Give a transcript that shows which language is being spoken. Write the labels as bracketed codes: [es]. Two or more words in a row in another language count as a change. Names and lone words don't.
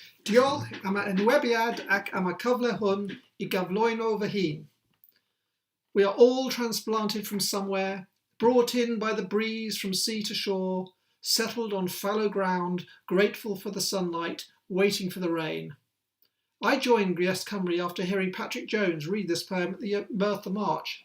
[cy] Diolch am y enwebiad ac am y cyfle hwn I gyflwyno fy hun. [en] We are all transplanted from somewhere, brought in by the breeze from sea to shore, settled on fallow ground, grateful for the sunlight, waiting for the rain. I joined Gwiest Cymru after hearing Patrick Jones read this poem at the Merthyr March.